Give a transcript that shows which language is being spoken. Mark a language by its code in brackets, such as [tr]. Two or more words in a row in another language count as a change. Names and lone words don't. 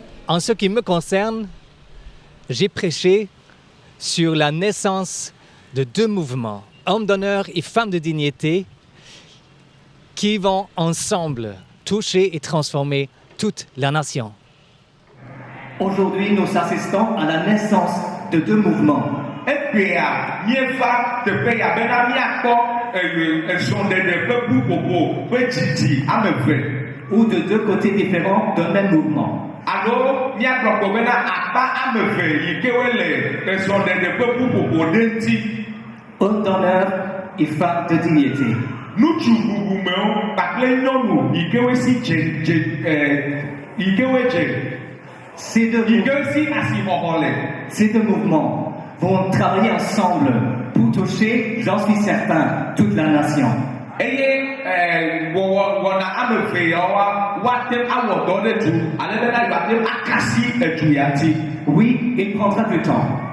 [fr] En ce qui me concerne, j'ai prêché sur la naissance de deux mouvements, hommes d'honneur et femmes de dignité, qui vont ensemble toucher et transformer toute la nation. Aujourd'hui, nous assistons à la naissance de deux mouvements. [ee] Egbea mieva teƒe ya bena miakpɔ esɔɖeɖe ƒe ƒuƒoƒo ƒe dzidzi ame eve. [fr] Ou de deux côtés différents d'un même mouvement. [ee] Alo miagblɔ kpɔ bena akpa ame eve yi ke wole esɔɖeɖe ƒe ƒuƒoƒo ɖe ŋuti. [fr] Hommes d'honneur et femmes de dignité. [ee] Nutsu bubumewo kpakple nyɔnu yi ke wosi yi ke wodze. [fr] Ces deux mouvements vont travailler ensemble pour toucher, j'en suis certain, toute la nation. Oui, il prendra du temps.